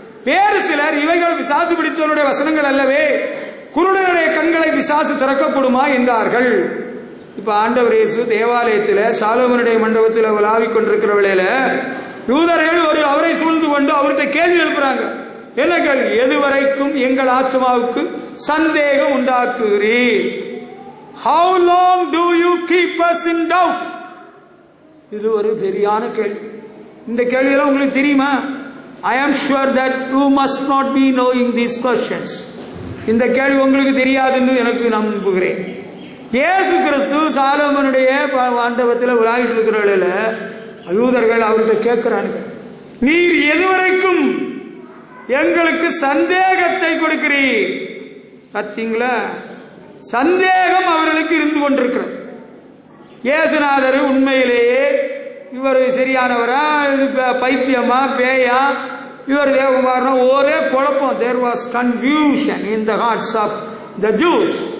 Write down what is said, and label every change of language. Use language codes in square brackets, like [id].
[ta] வேறு சிலர், இவைகள் பிசாசு பிடித்தவனுடைய வசனங்கள் அல்லவே, குருடனுடைய கண்களை பிசாசு திறக்கப்படுமா என்றார்கள். இப்ப ஆண்டவர் இயேசு தேவாலயத்தில் சாலமோனுடைய மண்டபத்தில் உலாவிக் கொண்டிருக்கிற வேளையில யூதர்கள் அவரை சூழ்ந்து கொண்டு அவர்கிட்ட கேள்வி எழுப்புறாங்க. என்ன கேள்வி? எதுவரைக்கும் எங்கள் ஆத்மாவுக்கு சந்தேகம் உண்டாக்குகிறீர்? [en] How long do you keep us in doubt? [ta] இது ஒரு பெரியான கேள்வி. இந்த கேள்வியெல்லாம் உங்களுக்கு தெரியுமா? [en] I am sure that you must not be knowing these questions. [ta] இந்த கேள்வி உங்களுக்கு தெரியாதுன்னு எனக்கு நம்புகிறேன். இயேசு கிறிஸ்து சாலமோனுடைய மண்டபத்தில் உலாவிட்டு இருக்கிற யூதர்கள் அவர்கிட்ட கேட்கிறாங்க, நீர் எதுவரைக்கும் எங்களுக்கு சந்தேகத்தை கொடுக்கிறீர்? பார்த்தீங்களா? சந்தேகம் அவர்களுக்கு இருந்து கொண்டிருக்கிறது. இயேசுநாதர் உண்மையிலேயே இவர் சரியானவரா, இது பைத்தியமா, பேயா, இவர் தேவகுமாரனா? ஒரே குழப்பம். [en] There was confusion in the hearts of the Jews.